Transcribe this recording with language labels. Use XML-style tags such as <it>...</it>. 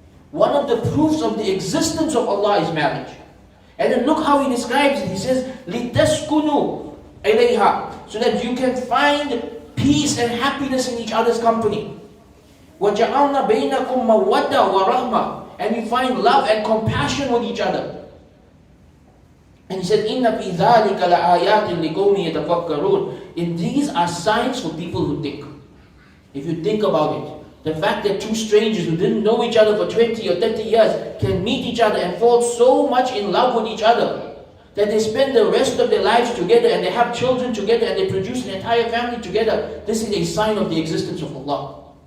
<en>One of the proofs of the existence of Allah is marriage. And then look how He describes it. He says,</en> <ar>لِتَسْكُنُوا إِلَيْهَا,</ar> <en>so that you can find peace and happiness in each other's company.</en> <ar>وَجَعَلْنَا بَيْنَكُمْ مَوَّدَّةً وَرَحْمَةً,</ar> <en>and you find love and compassion with each other. And He said,</en> <ar>إِنَّ فِي ذَلِكَ لَآيَاتٍ لِقَوْمٍ يَتَفَكَّرُونَ.</ar> <en>And these are signs for people who think. If you think about it, the fact that two strangers who didn't know each other for 20 or 30 years can meet each other and fall so much in love with each other that they spend the rest of their lives together and they have children together and they produce an entire family together, this is a sign of the existence of Allah.</en>